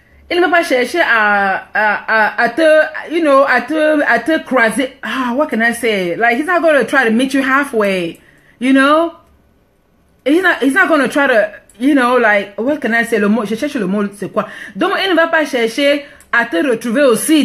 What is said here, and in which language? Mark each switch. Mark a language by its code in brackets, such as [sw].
[fr] Il ne va pas chercher à te croiser. [en] What can I say? Like, he's not going to try to meet you halfway, He's not going to try to, what can I say? [fr] Le mot, je cherche le mot, c'est quoi? Donc, il ne va pas chercher à te retrouver aussi.